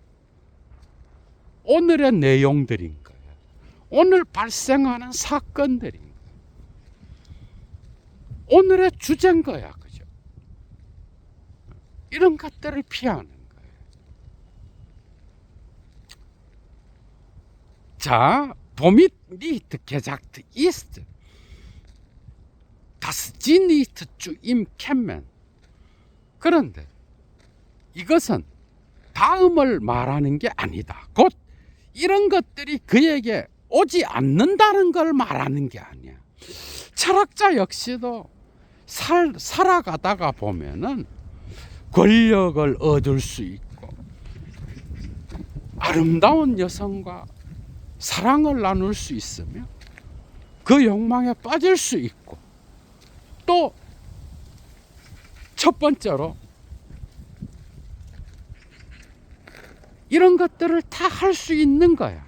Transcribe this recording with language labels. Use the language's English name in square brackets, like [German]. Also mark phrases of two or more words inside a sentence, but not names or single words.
[Korean] 오늘의 내용들인 거예요. 오늘 발생하는 사건들인 거예요. 오늘의 주제인 거야. 그죠? 이런 것들을 피하는 거예요. 자, [German] womit nicht gesagt ist, dass sie nicht zu ihm kämen. [Korean] 그런데 이것은 다음을 말하는 게 아니다. 곧 이런 것들이 그에게 오지 않는다는 걸 말하는 게 아니야. 철학자 역시도 살아가다가 보면은 권력을 얻을 수 있고, 아름다운 여성과 사랑을 나눌 수 있으며 그 욕망에 빠질 수 있고, 또 첫 번째로 이런 것들을 다 할 수 있는 거야.